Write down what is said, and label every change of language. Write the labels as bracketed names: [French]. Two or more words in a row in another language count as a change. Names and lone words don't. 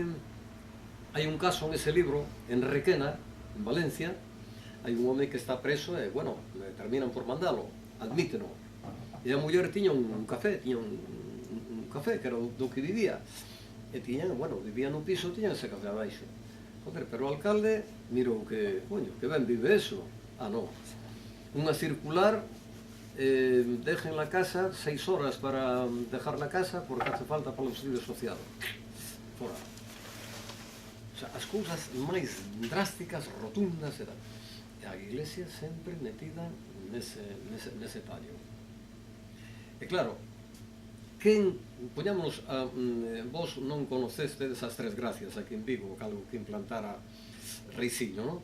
[Galician] Hai un caso [Spanish] en ese libro, [Galician] en Requena, en Valencia, hai un home que está preso e, bueno, terminan por mandalo, admíteno. E a muller tiña un café, tiña un café que era do que vivía. E tiñan, bueno, vivía no piso, tiñan ese café abaixo. Joder, pero o alcalde mirou que, coño, que ben vive eso. Ah, non. Unha circular, [Spanish] dejen la casa 6 horas para dejar la casa porque hace falta para o subsidio social. [Galician] Fora. [Spanish] O sea, [Galician] as cousas máis drásticas, rotundas, e tal. E a Iglesia sempre metida nese tallo. E claro, poñámonos, vos non conocestes as Tres Gracias aquí en Vigo, algo que implantara Reisiño, non?